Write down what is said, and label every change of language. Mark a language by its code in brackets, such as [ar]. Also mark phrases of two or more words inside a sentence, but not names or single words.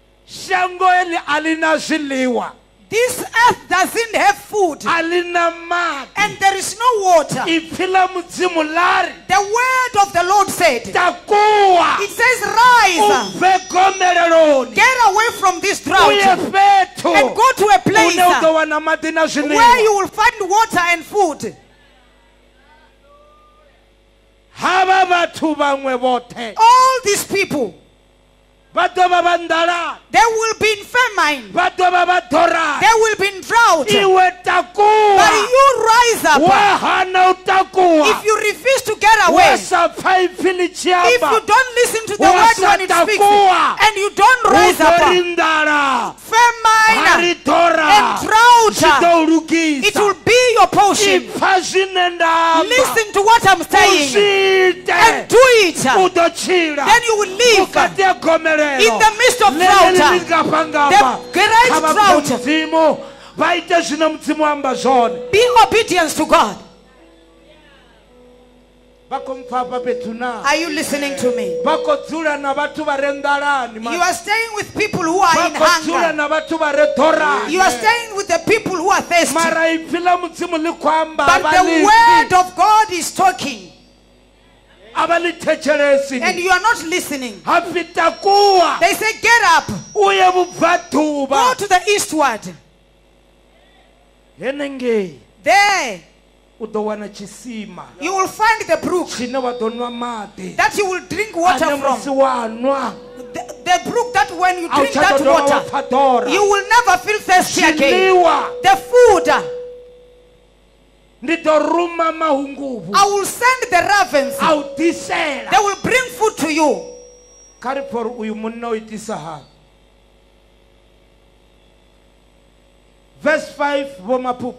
[ve] shango eli alina zwiḽiwa, [en] This earth doesn't have food. [ve] alina maḓi, [en] And there is no water. [ve] ipfi ḽa mudzimu ḽa ri [en] The word of the Lord said, [ve] takuwa [en] it says, rise, [ve] u bve gomeleloni [en] get away from this [ve] u [en] drought [ve] ye fhethu [en] and go to a place [ve] une u ḓo wana maḓi na [en] where [ve] zwiḽiwa. [en] you will find water and food. [ve] Hava vhathu vhaṅwe vhoṱhe [en] All these people, [ve] vha ḓo vha vha nḓalani, [en] they will be in famine. [ve] vha ḓo vha vha ḓorani. [en] They will be in drought. [ve] Iwe takuwa, [en] But you rise up. [ve] wa hana u takuwa, [en] If you refuse to get [ve] wa [en] away, [ve] sa pfa ipfi ḽi tshi [en] if you [ve] amba, [en] don't listen to the [ve] wa [en] word [ve] sa [en] when it speaks, [ve] takuwa, [en] and you don't [ve] hu [en] rise [ve] ḓo [en] up, [ve] ri nḓala, ha [en] famine [ve] ri ḓora, [en] and [ve] zwi [en] drought, [ve] ḓo u [en] it will [ve] lugisa. [en] be your portion. [ve] Ipfa zwine nda amba, [en] Listen to what I'm [ve] u [en] saying [ve] zwi [en] and [ve] ite, [en] do it. [ve] u ḓo tshila [en] Then you will live [ve] vhukati ha gomelelo [en] in the midst of [ve] ḽeḽi [en] drought. [ve] ḽi nga pangamba. [en] The great [ve] Kha vha [en] drought. [ve] pfe mudzimu, vha ite zwine mudzimu amba zwone. [en] Be obedient to God. [ve] Vha khou mpfa hafha fhethu na? [en] Are you listening to me? [ve] Vha khou dzula na vhathu vha re nḓalani, [en] You are staying with people who are [ve] vha [en] in [ve] khou dzula [en] hunger. [ve] na vhathu vha re ḓorani. [en] You are staying with the people who are thirsty. [ve] Mara ipfi ḽa mudzimu ḽi khou amba, [en] But [ve] a vha [en] the [ve] ḽi [en] word [ve] pfi, [en] of God is talking, [ve] a vha ḽi thetshelesi. [en] and you are not listening. [ve] Ha pfi takuwa, [en] They say, get up, [ve] u ye vhubvaḓuvha. [en] go to the eastward. [ve] Henengei [en] There [ve] u ḓo wana tshisima [en] you will find the brook [ve] tshine wa ḓo nwa maḓi. [en] that you will drink water [ve] Ane musi [en] from. [ve] wa nwa, [en] The brook that when you [ve] a u [en] drink [ve] tsha [en] that [ve] ḓo dovha wa [en] water, [ve] pfa ḓora. [en] you will never feel thirsty again. [ve] Zwiḽiwa, [en] The food, [ve] ndi ḓo ruma mahunguvhu, [en] I will send the ravens. [ve] a u ḓisela. [en] They will bring food to you. [ve] Kha ri pfha uri uyu munna o itisa hani. [en] Verse 5, Vho Maphupha.